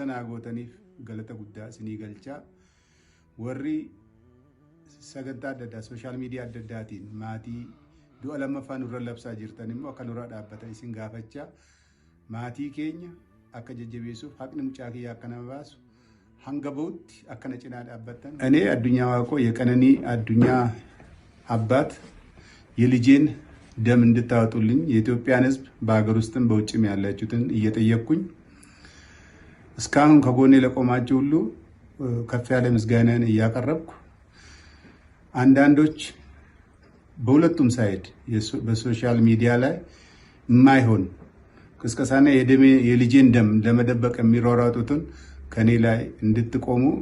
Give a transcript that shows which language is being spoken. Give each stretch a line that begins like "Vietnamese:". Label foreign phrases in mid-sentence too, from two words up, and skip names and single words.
Oromo: naa gootaniif galata guddaa isinii galchaa warri sagantaa adda addaa sooshaal miidiyaa adda addaatiin maatii du'a lammaffaa nurra labsaa jirtan immoo akka nurra dhaabbatan isin gaafachaa maatii keenya akka jajjabeessuuf haqni mucaa kiyyaa akka nama baasu hanga ba'utti akkana cinaa dhaabbatan
Amharic: እኔ አዱኛ ዋቆ የቀነኒ አዱኛ አባት የልጄን ደም እንድታወጡልኝ የኢትዮጵያን ሕዝብ በአገር ውስጥም በውጭም ያላችሁትን እየጠየቅኩኝ እስካሁን ከጎኔ ለቆማችሁ ሁሉ ከፍ ያለ ምስጋናን እያቀረብኩ አንዳንዶች በሁለቱም ሳይድ በሶሻል ሚዲያ ላይ የማይሆን ቅስቀሳና የልጄን ደም ለመደበቅ የሚሯሯጡትን ከኔ ላይ እንድትቆሙ